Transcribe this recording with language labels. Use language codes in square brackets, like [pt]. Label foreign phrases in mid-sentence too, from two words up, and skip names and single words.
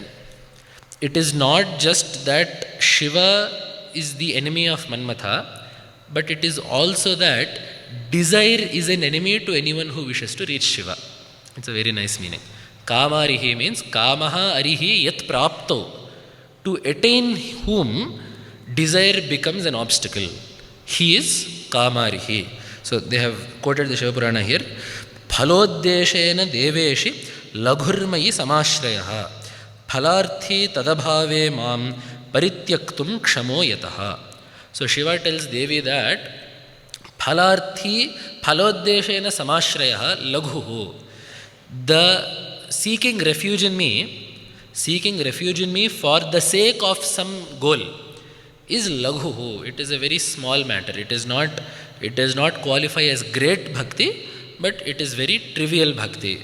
[en] It is not just that Shiva is the enemy of Manmatha, but it is also that desire is an enemy to anyone who wishes to reach Shiva. It's a very nice meaning. Kamarihi means [sa] कामः अरिः यत् प्राप्तः. [en] To attain whom desire becomes an obstacle. He is Kamarihi. So they have quoted the Shiva Purana here. [sa] फलोद्देशेन देवेशि लघुर्मयि समाश्रयः फलार्थी तदभावे मां परित्यक्तुं क्षमो यतः. [en] So Shiva tells Devi that [sa] फलार्थी फलोद्देशेन समाश्रयः लघुः. [en] The seeking refuge in me for the sake of some goal is laghuhu. It is a very small matter. It does not qualify as great bhakti, but it is very trivial bhakti.